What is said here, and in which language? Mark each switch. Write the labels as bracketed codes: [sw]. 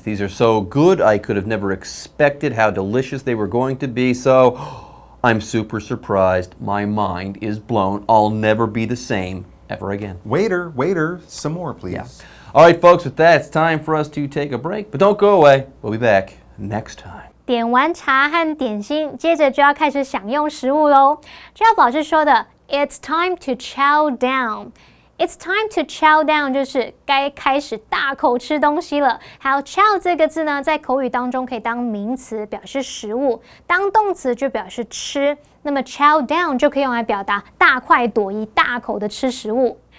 [en] These are so good, I could have never expected how delicious they were going to be. So I'm super surprised. My mind is blown. I'll never be the same ever again. Waiter, some more, please. Yeah. All right, folks, with that, it's time for us to take a break. But don't go away. We'll be back next time. [zh] 点完茶和点心，接着就要开始享用食物喽。就像老师说的 [en] ，It's time to chow down. It's time to chow down [zh] 就是该开始大口吃东西了。还有 chow 这个字呢，在口语当中可以当名词表示食物，当动词就表示吃。那么 chow down 就可以用来表达大快朵颐、大口的吃食物。